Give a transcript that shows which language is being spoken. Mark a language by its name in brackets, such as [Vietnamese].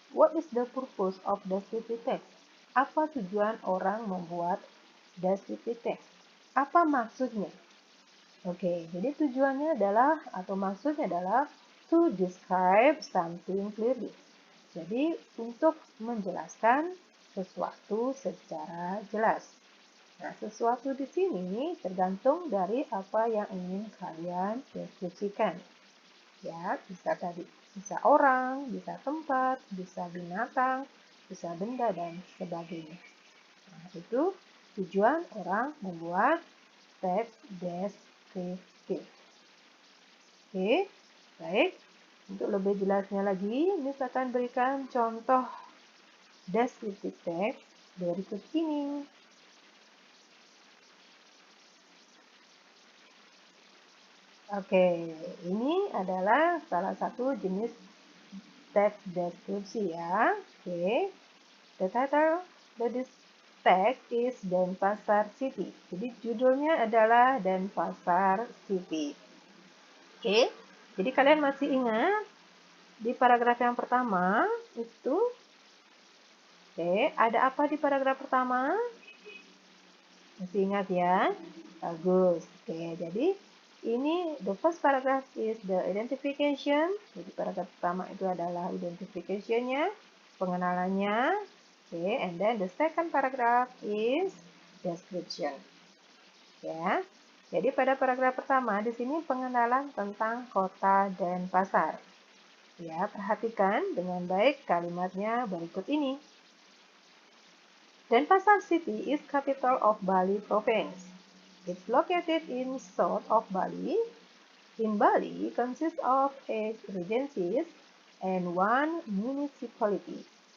[English] What is the purpose of descriptive text? [Indonesian] Apa tujuan orang membuat descriptive text? Apa maksudnya? Oke, jadi tujuannya adalah atau maksudnya adalah to describe something clearly. Jadi untuk menjelaskan sesuatu secara jelas. Nah, sesuatu di sini tergantung dari apa yang ingin kalian deskripsikan. Ya, bisa tadi, bisa orang, bisa tempat, bisa binatang, bisa benda dan sebagainya. Nah, itu tujuan orang membuat teks deskriptif. Oke, baik. Untuk lebih jelasnya lagi, Miss akan berikan contoh deskriptif teks berikut ini. Oke, ini adalah salah satu jenis teks deskripsi ya. [English] Oke, the title of this text is Denpasar City. [Indonesian] Jadi judulnya adalah Denpasar City. Oke, jadi kalian masih ingat di paragraf yang pertama itu? Oke, ada apa di paragraf pertama? Masih ingat ya? Bagus. [English] Oke, jadi ini the first paragraph is the identification. [Indonesian] Jadi paragraf pertama itu adalah identification-nya, pengenalannya. [English] Oke, and then the second paragraph is description. Ya. [Indonesian] Jadi pada paragraf pertama di sini pengenalan tentang kota dan pasar. Ya, perhatikan dengan baik kalimatnya berikut ini. [English] Denpasar City is capital of Bali Province. It's located in south of Bali. In Bali consists of 8 regencies and 1 municipality.